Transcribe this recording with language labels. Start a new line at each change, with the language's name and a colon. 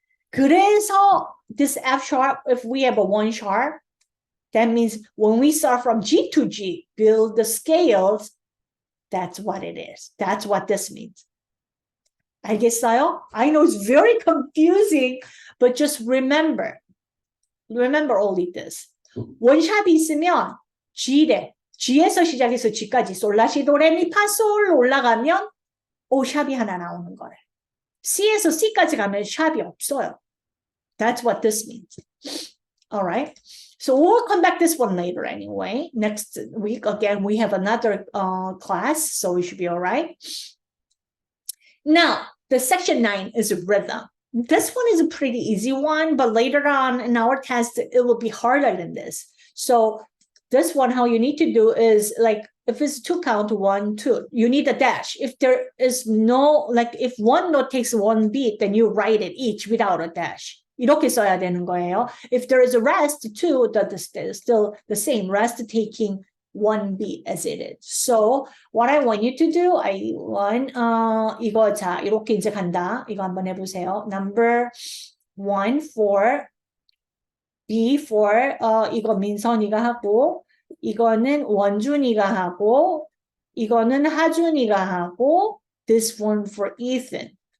Korean: 그래서
English: this F sharp, if we have a 1 sharp, that means when we start from G to G, build the scales, that's what it is. That's what this means.
Korean: 알겠어요?
English: I know it's very confusing, but just remember only this.
Korean: 원샵이 있으면 G래. G에서 시작해서 G까지 솔라시 도레미 파솔 올라가면 O샵이 하나 나오는 거래. C에서 C까지 가면 샵이 없어요.
English: That's what this means. All right. So we'll come back this one later anyway. Next week, again, we have another class, so we should be all right. Now, the section 9 is rhythm. This one is a pretty easy one, but later on in our test, it will be harder than this. So this one, how you need to do is like, if it's 2 count, 1, 2, you need a dash. If there is no, like if one note takes 1 beat, then you write it each without a dash.
Korean: 이렇게 써야 되는 거예요.
English: If there is a rest too, that is still the same, rest taking 1 beat as it is. So what I want you to do, I want
Korean: 이거 자 이렇게 이제 간다. 이거 한번 해보세요.
English: Number 1 for B for
Korean: 이거 민선이가 하고 이거는 원준이가 하고 이거는 하준이가 하고
English: this one for Ethan.